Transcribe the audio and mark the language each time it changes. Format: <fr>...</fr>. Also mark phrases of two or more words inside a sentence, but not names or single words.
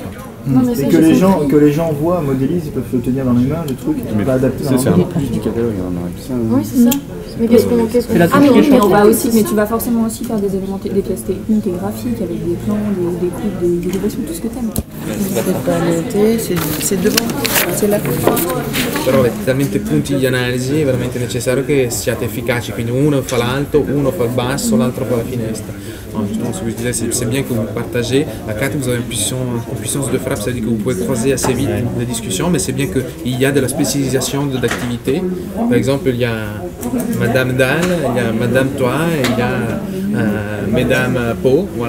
<fr>Et que les gens voient, modélisent, ils peuvent se tenir dans les mains, le truc, ils pas adapter dans c'est un plus du catalogue, Oui, c'est ça. Mais qu'est-ce qu'on mais on va aussi, mais tu vas forcément aussi faire des éléments, des pièces techniques et graphiques avec des plans, des coupes, des élévations, tout ce que t'aimes. C'est pas noté, c'est devant, c'est là.</fr> <it>Però avete talmente punti di analisi, è veramente necessario che siate efficaci, quindi uno fa l'alto, uno fa il basso, l'altro fa la finestra.</it> <fr>Non, justement, ce que je disais, c'est bien que vous partagez. À 4, vous avez une puissance de frappe, c'est-à-dire que vous pouvez croiser assez vite les discussions, mais c'est bien qu'il y a de la spécialisation d'activité. Par exemple, il y a Madame Dahl, il y a Madame Toi, et il y a Mesdames Po, voilà.</fr>